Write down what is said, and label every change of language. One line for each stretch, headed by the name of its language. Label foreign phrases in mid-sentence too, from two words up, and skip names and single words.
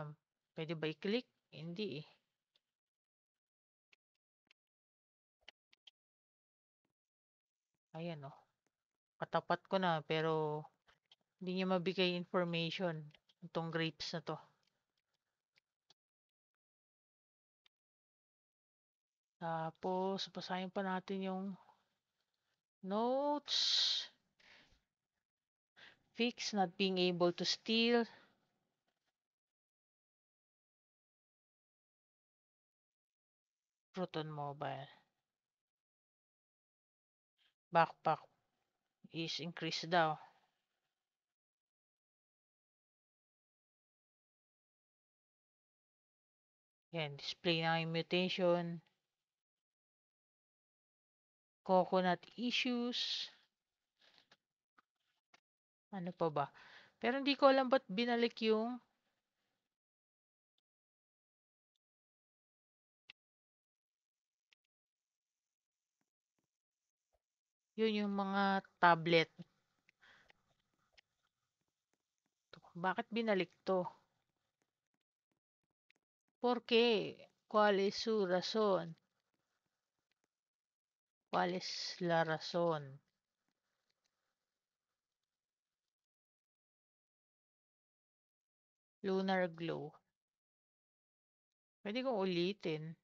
Filipino: Pwede ba i-click? Hindi eh. Ayan oh. Katapat ko na pero hindi niya mabigay information itong grapes na to. Tapos, basahin pa natin yung notes.
English: Fix not being able to steal. Proton Mobile. Backpack is increased daw.
Filipino: Yan, display na yung mutation.
English: Coconut issues.
Filipino: Ano pa ba? Pero hindi ko alam ba't binalik yung yun yung mga tablet. Bakit binalik to?
Spanish: ¿Por qué? ¿Cuál es su razón? ¿Cuál es la razón?
English: Lunar glow.
Filipino: Pwede kong ulitin.